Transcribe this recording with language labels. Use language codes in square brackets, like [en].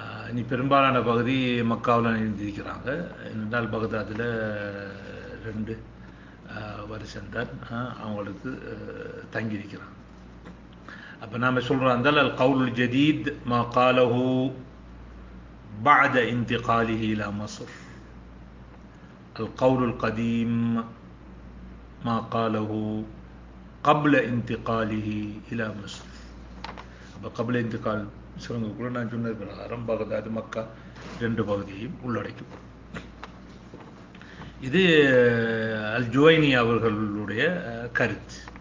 [ta] இனி பெரும்பாலான பகுதி மக்காவில் இருந்திருக்கிறாங்க. என்றால் பக்தாதில் 2 வருஷம்தான் அவங்களுக்கு தங்கியிருக்கிறாங்க. அப்போ நாம் சொல்கிறோம், அந்த அல் கவுலுல் ஜதீத் மா காலஹு بعد انتقاله إلى مصر. [ar] القول القديم ما قاله قبل انتقاله إلى مصر. [ta] قبل انتقال கூட நான் சொன்னது பிரகாரம் பகதாது மக்கா 2 பகுதியையும் உள்ளடக்கும். இது அல் ஜுவைனி அவர்களுடைய கருத்து.